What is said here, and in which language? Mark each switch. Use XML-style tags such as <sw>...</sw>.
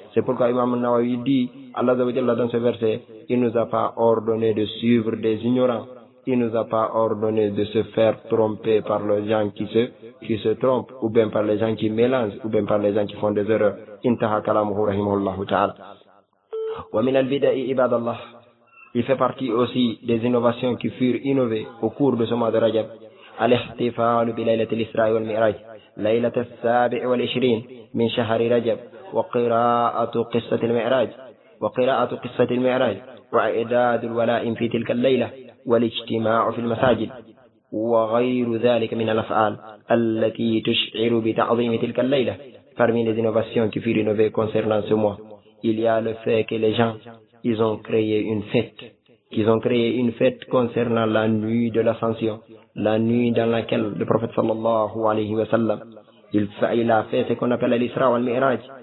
<fr>C'est pourquoi Imam al-Nawawi dit, Allah Zawajalla dans ce verset, il ne nous a pas ordonné de suivre des ignorants, il ne nous a pas ordonné de se faire tromper par les gens qui se trompent, ou bien par les gens qui mélangent, ou bien par les gens qui font des erreurs.</fr> <ar>Intaha kalamuhu rahimahullahu ta'ala. ومن البدع عباد الله</ar> <fr>il fait partie aussi des innovations qui furent innovées au cours de ce mois de Rajab.</fr> <ar>الاحتفال بليلة الإسراء والمعراج ليلة السابع والعشرين من شهر رجب وقراءة قصة المعراج وقراءة قصة المعراج وإعداد الولائم في تلك الليلة والاجتماع في المساجد وغير ذلك من الأفعال التي تشعر بتعظيم تلك الليلة.</ar> <fr>Parmi les innovations qui furent innovées concernant ce mois, il y a le fait que les gens, ils ont créé une fête. Qu'ils ont créé une fête concernant la nuit de l'ascension. La nuit dans laquelle le prophète sallallahu alayhi wa sallam, il a fait ce qu'on appelle l'Isra wa al-Mi'raj.</fr>